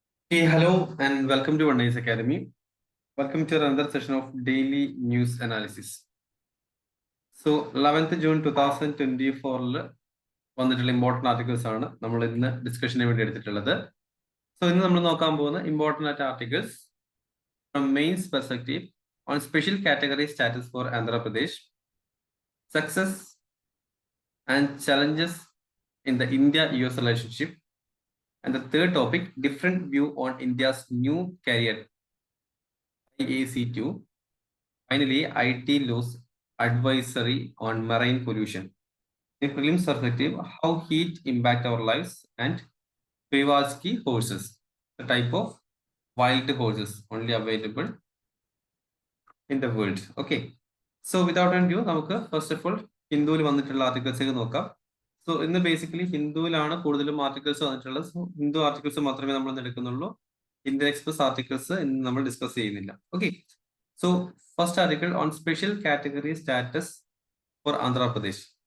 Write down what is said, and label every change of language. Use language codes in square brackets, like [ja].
[en] Hey, hello, and welcome to One Nice Academy. Welcome to another session of daily news analysis. So, 11th June 2024 [ml] വന്നിട്ടുള്ള important articles ആണ് നമ്മൾ ഇന്ന് ഡിസ്കഷന് വേണ്ടി എടുത്തിട്ടുള്ളത്. [en] so [ml] ഇന്ന് നമ്മൾ നോക്കാൻ പോകുന്ന [en] Important articles from mains perspective on special category status four Andhra Pradesh, success and challenges in the India-US relationship, and the third topic, different view on India's new career IAC2. Finally, IT laws advisory on marine pollution. In prelims perspective, how heat impact our lives, and Pewarsky horses, the type of wild horses only available in the world. Okay. So without ado, [ml] നമുക്ക് first of all ഹിന്ദുവിൽ വന്നിട്ടുള്ള articles നോക്കാം. So ഇന്ന് basically ഹിന്ദുവിലാണ് കൂടുതലും articles വന്നിട്ടുള്ളത്. So Hindu articles മാത്രമേ നമ്മൾ ഇന്ന് എടുക്കുന്നുള്ളൂ. ഇന്ത്യൻ എക്സ്പ്രസ് ആർട്ടിക്കിൾസ് ഇന്ന് നമ്മൾ ഡിസ്കസ് ചെയ്യുന്നില്ല. Okay. So first article on special category status four Andhra Pradesh.